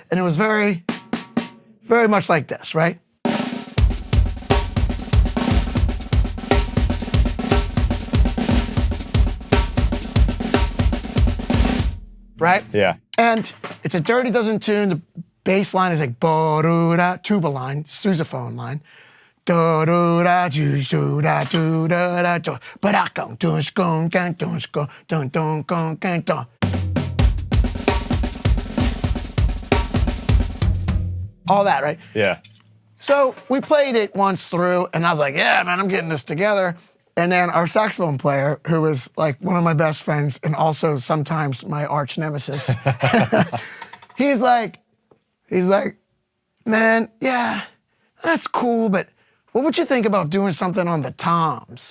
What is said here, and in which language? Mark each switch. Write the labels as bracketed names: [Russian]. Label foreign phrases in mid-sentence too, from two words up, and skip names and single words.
[English] And it was very, very much like this, right? Right? Yeah. And it's a Dirty Dozen tune. The bass line is like ba-do-da, tuba line, sousaphone line. Da-do-da, do-do-da, do-da-da, do, ba-da-gong, dun-sh-gong, gan, dun-sh-gong, dun-dun-gong, gan, dun. All that, right? Yeah. So we played it once through, and I was like, yeah, man, I'm getting this together. And then our saxophone player, who was like one of my best friends and also sometimes my arch nemesis, he's like, man, yeah, that's cool, but what would you think about doing something on the toms?